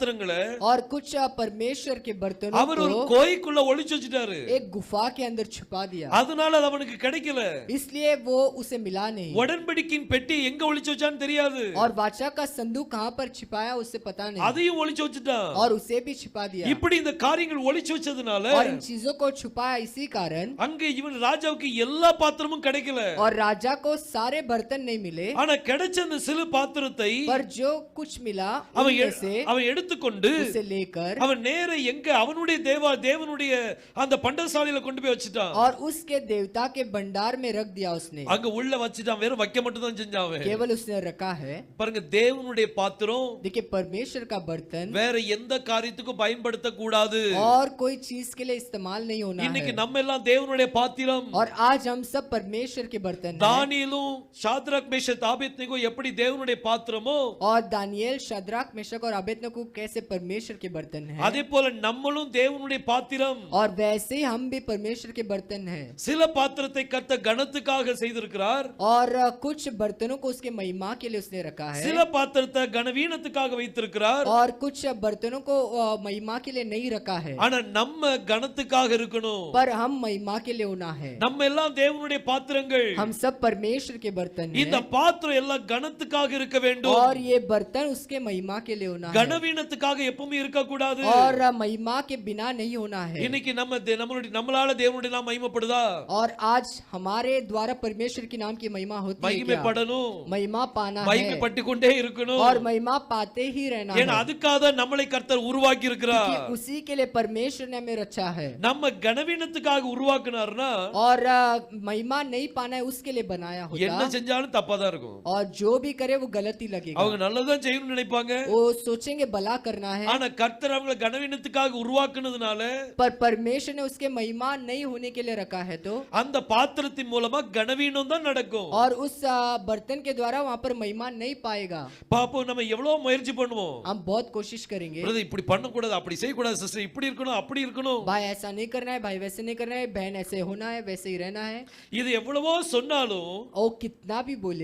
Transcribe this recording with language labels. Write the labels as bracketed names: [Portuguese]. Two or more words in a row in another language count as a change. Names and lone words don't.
[Hindi] और कुछ परमेश्वर के बर्तनों [Tamil] அவர் ஒரு [Hindi] को [Tamil] கோய்க்குள்ள ஒளிச்சு வச்சிட்டாரு. [Hindi] एक गुफा के अंदर छुपा दिया, [Tamil] அதனால அது அவனுக்கு கிடைக்கல. [Hindi] इसलिए वो उसे मिला नहीं। [Tamil] உடன்படிக்கையின் பெட்டி எங்க ஒளிச்சு வச்சான்னு தெரியாது. [Hindi] और वाचा का संदूक कहाँ पर छिपाया उसे पता नहीं, [Tamil] அதையும் ஒளிச்சு வச்சிட்டான். [Hindi] और उसे भी छिपा दिया। [Tamil] இப்படி இந்த காரியங்கள் ஒளிச்சு வச்சதுனால [Hindi] और इन चीजों को छुपाया इसी कारण, [Tamil] அங்க இவன் ராஜாவுக்கு எல்லா பாத்திரமும் கிடைக்கல. [Hindi] और राजा को सारे बर्तन नहीं मिले, [Tamil] ஆனா கிடைச்ச அந்த சிறு பாத்திரத்தை [Hindi] पर जो कुछ मिला [Tamil] அவன் [Hindi] उनमें से [Tamil] அவன் எடுத்துக்கொண்டு [Hindi] उसे लेकर [Tamil] அவன் நேர எங்க அவனுடைய தேவனுடைய அந்த பண்டசாலையில கொண்டு போய் வச்சிட்டான். [Hindi] और उसके देवता के भंडार में रख दिया उसने, [Tamil] அங்க உள்ள வச்சிட்டான். வேற வைக்க மட்டும் தான் செஞ்சான் அவன். [Hindi] केवल उसने रखा है। [Tamil] பாருங்க, தேவனுடைய பாத்திரம் [Hindi] देखिए परमेश्वर का बर्तन [Tamil] வேற எந்த காரியத்துக்கும் பயன்படுத்த கூடாது. [Hindi] और कोई चीज के लिए इस्तेमाल नहीं होना [Tamil] இன்னைக்கு [Hindi] है। [Tamil] நம்ம எல்லாம் தேவனுடைய பாத்திரம். [Hindi] और आज हम सब परमेश्वर के बर्तन हैं। [Tamil] தானியேலும் சாத்ராக் மேஷக் ஆபேத்நேகோ எப்படி தேவனுடைய பாத்திரமோ, [Hindi] और दानियेल शद्राक मेशक और अबेदनगो कैसे परमेश्वर के बर्तन हैं, [Tamil] அதே போல நம்மளும் தேவனுடைய பாத்திரம். [Hindi] और वैसे ही हम भी परमेश्वर के बर्तन हैं। [Tamil] சில பாத்திரத்தை கர்த்தர் கனத்துக்காக செய்திருக்கிறார். [Hindi] और कुछ बर्तनों को उसके महिमा के लिए उसने रखा है, [Tamil] சில பாத்திரத்தை கனவீனத்துக்காக வைத்திருக்கிறார். [Hindi] और कुछ बर्तनों को महिमा के लिए नहीं रखा है, [Tamil] ஆனா நம்ம கனத்துக்காக இருக்கணும். [Hindi] पर हम महिमा के लिए होना है। [Tamil] நம்ம எல்லாம் தேவனுடைய பாத்திரங்கள். [Hindi] हम सब परमेश्वर के बर्तन [Tamil] இந்த [Hindi] हैं, [Tamil] பாத்திரம் எல்லாம் கனத்துக்காக இருக்க வேண்டும். [Hindi] और ये बर्तन उसके महिमा के लिए होना है, [Tamil] கனவீனத்துக்காக எப்பவுமே இருக்க கூடாது. [Hindi] और महिमा के बिना नहीं होना है। [Tamil] இன்னைக்கு நம்மளால தேவனுடைய நாமம் மகிமைப்படுதா? [Hindi] और आज हमारे द्वारा परमेश्वर के नाम की महिमा होती है क्या? [Tamil] மகிமைப்படணும். [Hindi] महिमा पाना है, [Tamil] மகிமைப்பட்டு கொண்டே இருக்கணும். [Hindi] और महिमा पाते ही रहना [Tamil] ஏன்னா [Hindi] है, [Tamil] அதுக்காக நம்மளை கர்த்தர் உருவாக்கி இருக்கிறார். [Hindi] क्योंकि उसी के लिए परमेश्वर ने हमें रचा है। [Tamil] நம்ம கனவீனத்துக்காக உருவாக்குனார்னா [Hindi] और महिमा नहीं पाना है उसके लिए बनाया [Tamil] என்ன [Hindi] होता, [Tamil] செஞ்சாலும் தப்பா தான் இருக்கும். [Hindi] और जो भी करे वो गलत ही लगेगा। [Tamil] அவங்க நல்லதான் செய்யணும்னு நினைப்பாங்க. [Hindi] वो सोचेंगे भला करना है, [Tamil] ஆனா கர்த்தர் அவங்களை கனவீனத்துக்காக உருவாக்குனதுனால [Hindi] पर परमेश्वर ने उसके महिमा नहीं होने के लिए रखा है, तो [Tamil] அந்த பாத்திரத்தின் மூலமா கனவீனம் தான் நடக்கும். [Hindi] और उस बर्तन के द्वारा वहां पर महिमा नहीं पाएगा। [Tamil] பாப்போம், நம்ம எவ்வளவு முயற்சி பண்ணுவோம். [Hindi] हम बहुत कोशिश करेंगे, [Tamil] பிரதர் இப்படி பண்ண கூடாது, அப்படி செய்ய கூடாது, சிஸ்டர் இப்படி இருக்கணும், அப்படி இருக்கணும். [Hindi] भाई ऐसा नहीं करना है, भाई वैसे नहीं करना है, बहन ऐसे होना है, वैसे ही रहना है। [Tamil] இது எவ்வளவோ சொன்னாலும் [Hindi] और कितना भी बोले